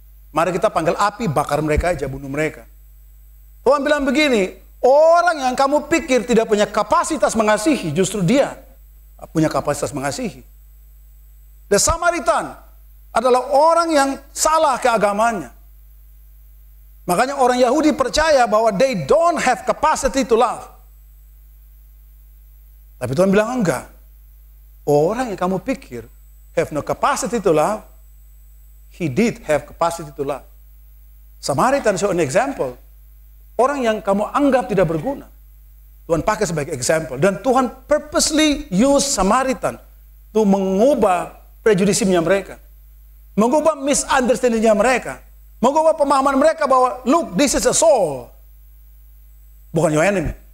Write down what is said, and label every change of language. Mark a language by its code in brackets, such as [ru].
[id] Mari kita panggil api, bakar mereka aja, bunuh mereka. Tuhan bilang begini, orang yang kamu pikir tidak punya kapasitas mengasihi, justru dia punya kapasitas mengasihi. The Samaritan adalah orang yang salah keagamannya. Makanya orang Yahudi percaya bahwa [en] they don't have capacity to love. [id] Tapi Tuhan bilang enggak. Orang yang kamu pikir [en] have no capacity to love, [id] he did have capacity to love. [en] Samaritan show an example. [id] Orang yang kamu anggap tidak berguna, Tuhan pakai sebagai example. Dan Tuhan [en] purposely use [id] Samaritan untuk mengubah prejudisimnya mereka. Mengubah misunderstandingnya mereka. Mengubah pemahaman mereka bahwa, [en] look, this is a soul. [id] Bukan your enemy.